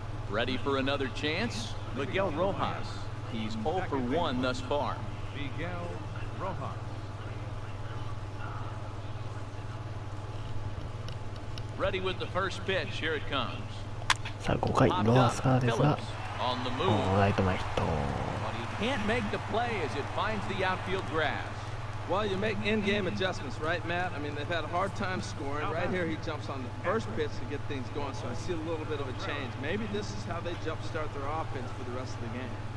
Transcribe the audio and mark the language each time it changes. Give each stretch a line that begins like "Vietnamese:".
English: Ready for another chance? Miguel Rojas. He's 0 for 1 thus far. Miguel Rojas. Ready with the first pitch. Here it comes.
Japanese: さあ、5回、ロハスからですが、
English: On the move.
Japanese: ライト前ヒット。
English: But he can't make the play as it finds the outfield grass. Well, you make in-game adjustments, right, Matt? I mean, they've had a hard time scoring. Right here, he jumps on the first pitch to get things going, so I see a little bit of a change. Maybe this is how they jumpstart their offense for the rest of the game.